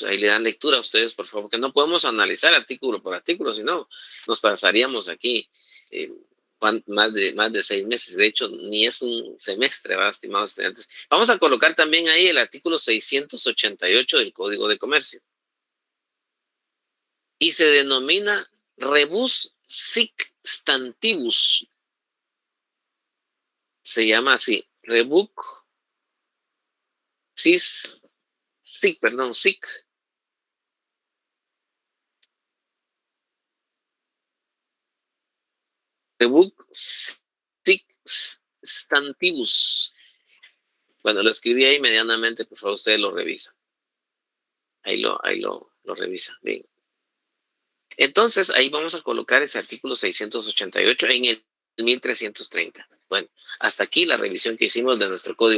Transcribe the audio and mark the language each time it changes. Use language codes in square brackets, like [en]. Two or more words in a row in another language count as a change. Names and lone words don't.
[es] Ahí le dan lectura a ustedes, por favor, que no podemos analizar artículo por artículo, sino nos pasaríamos aquí más de 6 meses. De hecho, ni es un semestre, ¿verdad, estimados estudiantes? Vamos a colocar también ahí el artículo 688 del Código de Comercio. Y se denomina [la] rebus sic stantibus. [es] Se llama así, [la] rebus sic. Rebus sic stantibus. [es] Bueno, lo escribí ahí medianamente, por favor, ustedes lo revisan. Ahí lo revisan. Bien. Entonces, ahí vamos a colocar ese artículo 688 en el 1330. Bueno, hasta aquí la revisión que hicimos de nuestro código.